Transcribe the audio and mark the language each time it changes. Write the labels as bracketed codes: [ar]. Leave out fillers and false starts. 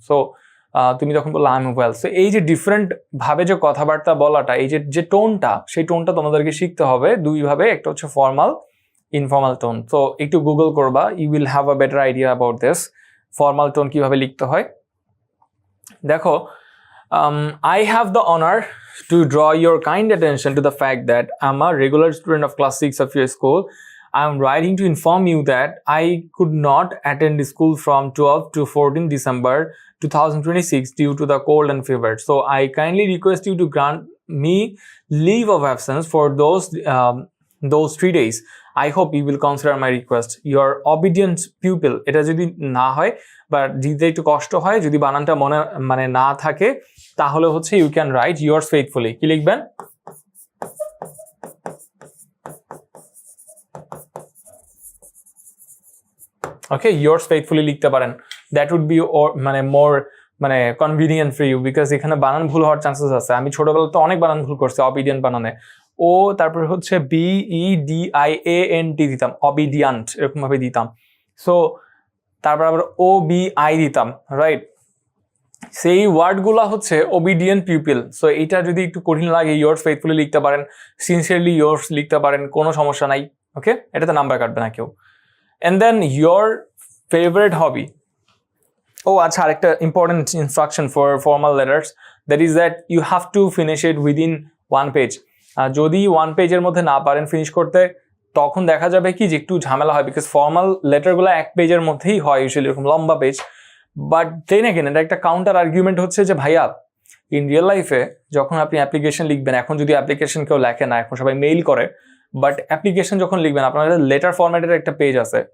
[bn] So তুমি তখন বললো [en] I am well. [bn] সো এই যে ডিফারেন্ট ভাবে যে কথাবার্তা বলাটা, এই যে টোনটা, সেই টোনটা তোমাদেরকে শিখতে হবে দুইভাবে, একটা হচ্ছে ফর্মাল, ইনফর্মাল টোন। সো একটু গুগল করবা, [en] you will have a better idea about this, [bn] formal tone কিভাবে লিখতে হয়। [en] দেখো, I have the honor to draw your kind attention to the fact that I'm a regular student of class 6 of your school. I'm writing to inform you that I could not attend school from 12 to 14 December 2026 due to the cold and fever. So I kindly request you to grant me leave of absence for those 3 days. I hope you will consider my request. Your obedient pupil. [bn] এটা যদি না হয় বা দিতে একটু কষ্ট হয়, যদি বানানটা মনে মানে না থাকে, তাহলে হচ্ছে [en] You can write yours faithfully. [bn] কি লিখবেন? ওকে, yours faithfully লিখতে পারেন। [en] that would be [bn] মানে মোর মানে কনভিনিয়েন্ট ফর ইউ, বিকজ এখানে বানান ভুল হওয়ার চান্সেস আছে। আমি ছোটবেলা তো অনেক বানান ভুল করছি অবিডিয়েন্ট বানানে। ও তারপর হচ্ছে BEDIANT দিতাম, অবিডিয়ান্ট এরকম ভাবে দিতাম। সো তারপর আবার OBI দিতাম, রাইট? সেই ওয়ার্ডগুলো হচ্ছে ওবিডিয়েন্ট পিউপিল। সো এইটা যদি একটু কঠিন লাগে, yours faithfully লিখতে পারেন, সিনসিয়ারলি yours লিখতে পারেন, কোনো সমস্যা নাই। ওকে, এটাতে নাম্বার কাটবে না কেউ। [en] And then your favorite hobby. Oh, আচ্ছা, আরেকটা important instruction for formal letters, that is that you have to finish it within 1 page. [bn] যদি 1 পেজের মধ্যে না পারেন ফিনিশ করতে, তখন দেখা যাবে কি যে একটু ঝামেলা হয়, বিকজ ফর্মাল লেটারগুলো 1 পেজের মধ্যেই হয় ইউজুয়ালি, এরকম লম্বা পেজ। [en] but then again [bn] এটা একটা কাউন্টার আর্গুমেন্ট হচ্ছে যে ভাইয়া, ইন রিয়েল লাইফে যখন আপনি অ্যাপ্লিকেশন লিখবেন, এখন যদি অ্যাপ্লিকেশন কেউ লেখে না, এখন সবাই মেইল করে, বাট অ্যাপ্লিকেশন যখন লিখবেন আপনাদের লেটার ফরম্যাটের একটা পেজ আছে।